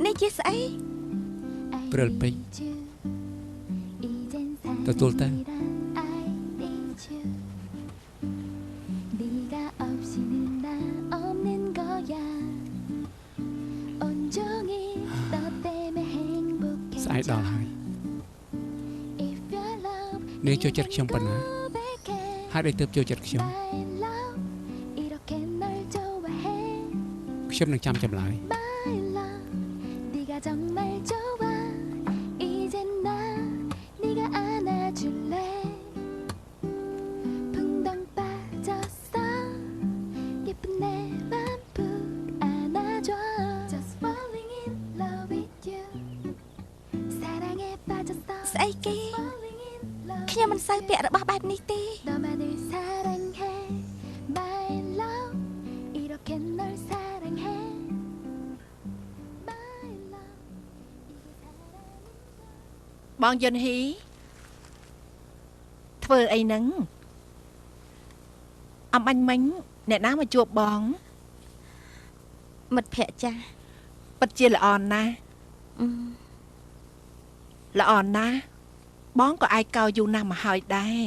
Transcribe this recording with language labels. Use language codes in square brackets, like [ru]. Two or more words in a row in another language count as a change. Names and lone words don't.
[km] ស្អី ព្រិលពេកទទួលទៅ [ko] 네가 없이는 나 없는 거야 온종일 너 때문에 행복해 [km] ស្អែកដល់ហើយ [en] If your love [km] នាងចូលចិត្តខ្ញុំប៉ុណ្ណា [ko] 고백해 [km] ហើយដែលទើបចូលចិត្តខ្ញុំ [en] My love [ko] 이렇게 널 좋아해 [km] ខ្ញុំនឹងចាំចម្លើយ [en] My love [ko] 네가 정말 좋아 이젠 나 네가 안아줄래 붕덩 빠졌어 예쁜 내 맘 안아줘 [en] Just falling in love with you [ko] 사랑에 빠졌어 [km] ស្អីគេ [en] Falling in love [km] ខ្ញុំមិនសូវពាក់របស់បែបនេះទេ [ko] 너만을 사랑해 [en] My love [ko] 이렇게 널 사랑해 [en] My love [km] បងយុនហ៊ីធ្វើអីហ្នឹងអំបញ្ញមិញអ្នកណាមកជួបបង មិត្តភក្តិចាស់ ពិតជាល្អណាស់ល្អណាស់បងក៏អាចកោយូរណាស់មកហើយដែរ